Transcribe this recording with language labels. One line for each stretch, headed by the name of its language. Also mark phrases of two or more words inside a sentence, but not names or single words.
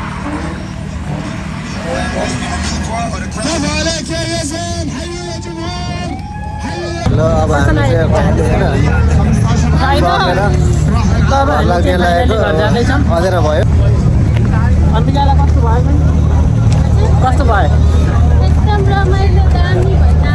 Arabic: برافو عليك يا يزن، حيوا يا جمهور، حيوا.
Nepali: ल अब हामी चाहिँ लाग्ने लागेको अँधेरो भयो कस्तो भयो एकदम रमाइलो दामी भयो